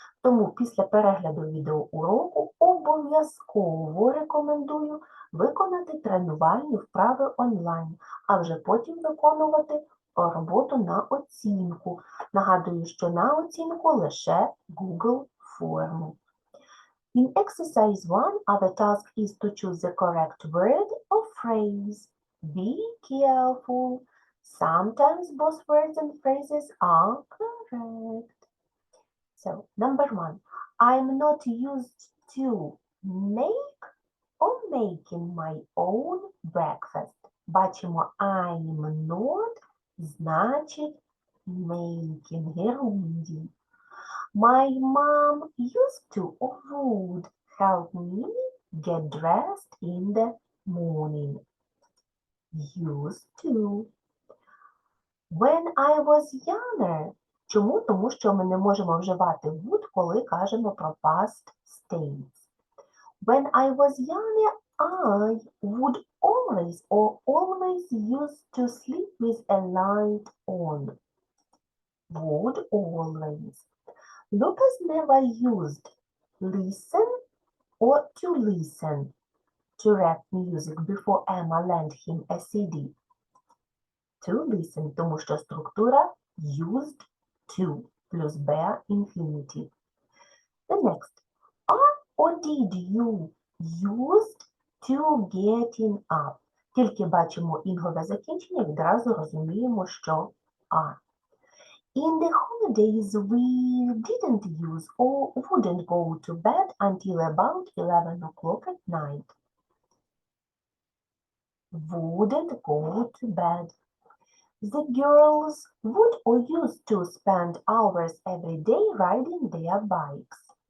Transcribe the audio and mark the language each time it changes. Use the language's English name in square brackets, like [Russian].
[Ukrainian] Тому після перегляду відеоуроку обов'язково рекомендую виконати тренувальні вправи онлайн, а вже потім виконувати роботу на оцінку. Нагадую, що на оцінку лише Google форму. [English] In exercise 1, our task is to choose the correct word or phrase. Be careful. Sometimes both words and phrases are correct. So, number 1, I'm not used to make or making my own breakfast. [Ukrainian] Бачимо, I'm not, значить, making, герундій. [English] My mom used to or would help me get dressed in the morning. Used to. When I was younger. Чому? [Ukrainian] Тому що ми не можемо вживати would, коли кажемо про past states. [English] When I was younger, I would always used to sleep with a light on. Would always. Lucas never used listen or to listen to rap music before Emma lent him a CD. To listen, [Ukrainian] тому що структура used to плюс bare infinitive. [English] The next. Are or did you used to getting up? [Ukrainian] Тільки бачимо інгове закінчення, відразу розуміємо, що are. [English] In the holidays, we didn't use or wouldn't go to bed until about 11 o'clock at night. Wouldn't go to bed. The girls would or used to spend hours every day riding their bikes.